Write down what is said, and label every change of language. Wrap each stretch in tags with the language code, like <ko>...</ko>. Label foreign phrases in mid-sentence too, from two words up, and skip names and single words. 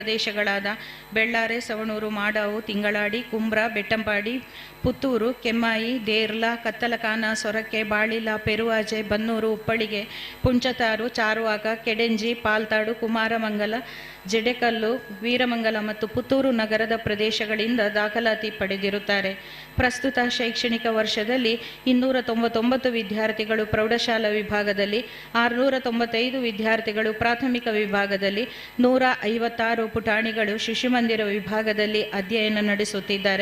<kn>ಪ್ರದೇಶಗಳಾದ ಬೆಳ್ಳಾರೆ, ಸವಣೂರು, ಮಾಡಾವು, ತಿಂಗಳಾಡಿ, ಕುಂಬ್ರ, ಬೆಟ್ಟಂಪಾಡಿ, ಪುತ್ತೂರು, ಕೆಮ್ಮಾಯಿ, ದೇರ್ಲ, ಕತ್ತಲಕಾನ, ಸೊರಕೆ, ಬಾಳಿಲ, ಪೆರುವಾಜೆ, ಬನ್ನೂರು, ಉಪ್ಪಳಿಗೆ, ಪುಂಚತಾರು, ಚಾರುವಾಕ, ಕೆಡೆಂಜಿ, ಪಾಲ್ತಾಡು, ಕುಮಾರಮಂಗಲ, ಜಡೆಕಲ್ಲು, ವೀರಮಂಗಲ ಮತ್ತು ಪುತ್ತೂರು ನಗರದ ಪ್ರದೇಶಗಳಿಂದ ದಾಖಲಾತಿ ಪಡೆದಿರುತ್ತಾರೆ. ಪ್ರಸ್ತುತ ಶೈಕ್ಷಣಿಕ ವರ್ಷದಲ್ಲಿ 299 ವಿದ್ಯಾರ್ಥಿಗಳು ಪ್ರೌಢಶಾಲಾ ವಿಭಾಗದಲ್ಲಿ, 695 ವಿದ್ಯಾರ್ಥಿಗಳು ಪ್ರಾಥಮಿಕ ವಿಭಾಗದಲ್ಲಿ, 156 ಪುಟಾಣಿಗಳು ಶಿಶುಮಂದಿರ ವಿಭಾಗದಲ್ಲಿ ಅಧ್ಯಯನ ನಡೆಸುತ್ತಿದ್ದಾರೆ.</kn>